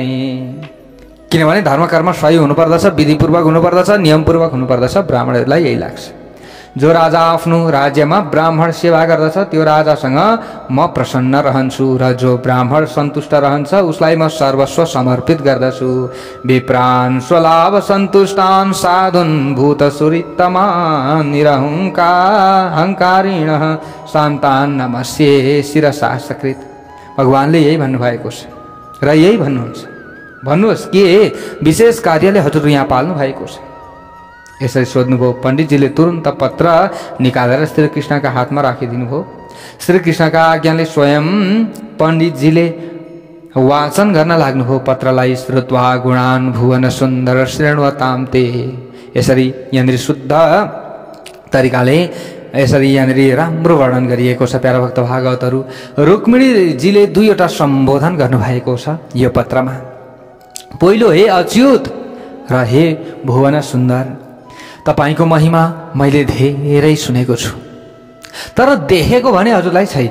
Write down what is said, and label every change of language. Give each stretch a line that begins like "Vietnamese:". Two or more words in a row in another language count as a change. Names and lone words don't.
Nepali: किनभने धर्म कर्म सही हुनुपर्दछ, विधिपूर्वक हुनुपर्दछ, नियमपूर्वक हुनुपर्दछ। ब्राह्मणहरूलाई यही लाग्छ। जो राजा आफ्नो राज्यमा ब्राह्मण सेवा गर्दछ त्यो राजासँग म प्रसन्न रहन्छु र जो ब्राह्मण सन्तुष्ट रहन्छ उसलाई म सर्वस्व समर्पित गर्दछु।
Sanskrit: विप्रान स्वलाभ सन्तुष्टान साधुन भूतसुरितमान निरहङ्कारिण शान्तान नमस्ये शिरसा सकृत।
Nepali: भगवानले यही भन्नुभएको छ र यही भन्नुहुन्छ। भन्नुहोस् के विशेष कार्यले हजुर यहाँ पाल्नु भएको छ? यसरी सोध्नुभयो। पण्डितजीले तुरन्त पत्र निकालेर श्रीकृष्णका हातमा राखिदिनु भयो। श्रीकृष्णका आज्ञाले स्वयं पण्डितजीले वाचन गर्न लाग्नुभयो पत्रलाई।
Sanskrit: श्रुत्वा गुणान भुवन सुन्दर श्रेण्वताम ते।
Nepali: यसरी यहाँनिर शुद्ध तरिकाले यसरी यहाँनिर राम्रो वर्णन गरिएको छ। प्यारा भक्त भागवतहरू, रुक्मिणीजीले 2वटा सम्बोधन गर्नुभएको छ यो पत्रमा। पहिलो, हे अच्युत र हे भुवन सुन्दर, तपाईको महिमा मैले धेरै सुनेको छु तर देखेको भने हजुरलाई छैन।